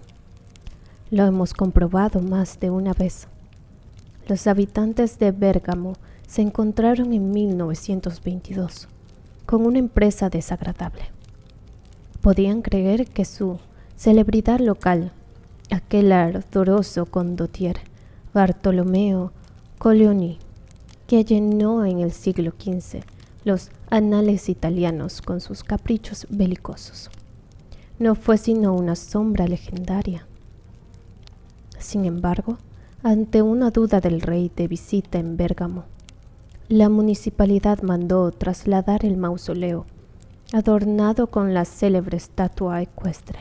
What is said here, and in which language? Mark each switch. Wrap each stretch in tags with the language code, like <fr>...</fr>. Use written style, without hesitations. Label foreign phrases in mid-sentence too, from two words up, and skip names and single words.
<es>Lo hemos comprobado más de una vez. Los habitantes de Bérgamo se encontraron en 1922 con una empresa desagradable. Podían creer que su celebridad local, aquel ardoroso condottiere Bartolomeo Colleoni, que llenó en el siglo XV los anales italianos con sus caprichos belicosos, no fue sino una sombra legendaria. Sin embargo, ante una duda del rey de visita en Bérgamo, la municipalidad mandó trasladar el mausoleo, adornado con la célebre estatua ecuestre.</es>